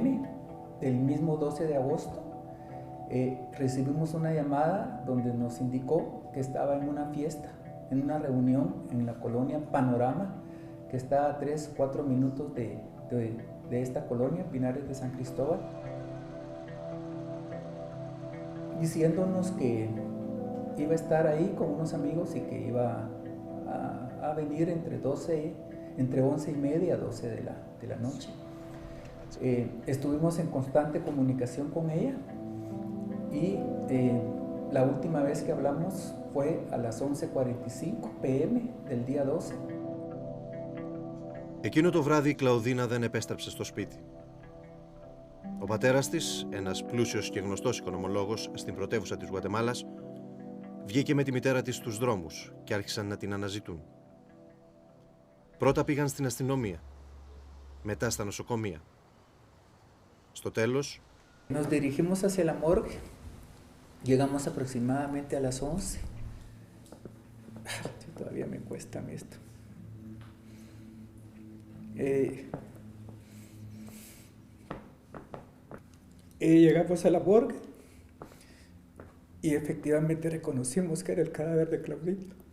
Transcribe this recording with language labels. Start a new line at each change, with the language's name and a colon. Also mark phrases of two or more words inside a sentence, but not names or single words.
Spanish: del mismo 12 de agosto, recibimos una llamada donde nos indicó que estaba en una fiesta, en una reunión en la colonia Panorama, que está a 3-4 minutos de esta colonia, Pinares de San Cristóbal, diciéndonos que iba a estar ahí con unos amigos y que iba a venir entre 11:30 a 12 de la noche. Estuvimos en constante comunicación con ella y la última vez que hablamos fue a las 11:45 p.m. del día 12.
Greek: Εκείνο το βράδυ η Κλαουδίνα δεν επέστρεψε στο σπίτι. Ο πατέρας της, ένας πλούσιος και γνωστός οικονομολόγος στην πρωτεύουσα της Γουατεμάλας, βγήκε με τη μητέρα της στους δρόμους και άρχισαν να την αναζητούν. Πρώτα πήγαν στην αστυνομία, μετά στα νοσοκομεία. Στο τέλος...
Spanish: Nos dirigimos hacia la morgue. Llegamos aproximadamente a las 11. Todavía me cuesta esto. Llegamos a la morgue y efectivamente reconocimos que era el cadáver de Claudina.